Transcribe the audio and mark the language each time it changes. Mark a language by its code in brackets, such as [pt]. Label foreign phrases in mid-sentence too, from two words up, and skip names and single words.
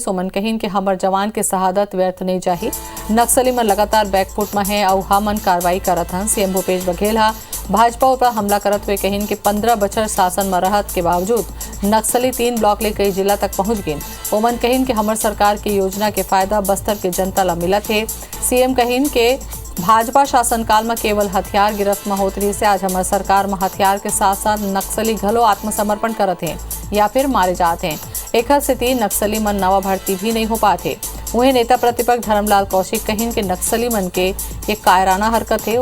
[hne] सोमन कहीन के हमर जवान के शहादत व्यर्थ नहीं जाही। नक्सली में लगातार बैकफुट में है और हमन कार्रवाई करत हन। CM भूपेश बघेल भाजपा पर हमला करत हुए कहीन के 15 बछर शासन में रहत के बावजूद नक्सली 3 ब्लॉक ले कई जिला तक पहुंच गए। ओमन कहीन के हमर सरकार की योजना के फायदा बस्तर के जनता ला मिला थे। CM कहीन के भाजपा शासनकाल में केवल हथियार गिरफ्त में होत रही से आज हमारे सरकार में हथियार के साथ साथ नक्सली घलो आत्मसमर्पण करते हैं या फिर मारे जाते हैं। एक स्थिति नक्सली मन नवा भर्ती भी नहीं हो पाते। वहीं नेता प्रतिपक्ष धर्मलाल कौशिक कहीं के नक्सली मन के एक कायराना हरकत है।